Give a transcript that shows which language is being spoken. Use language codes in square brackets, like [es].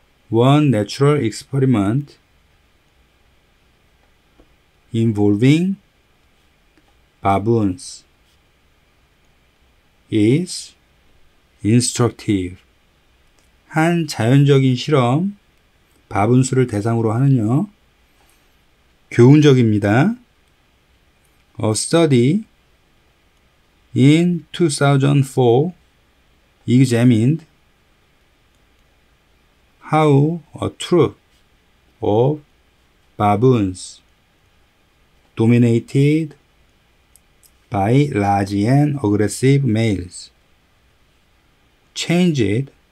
[en] One natural experiment involving baboons is instructive. [ko] 한 자연적인 실험, 바분수를 대상으로 하는요. 교훈적입니다. [en] A study in 2004 examined how a troop of baboons dominated by large and aggressive males changed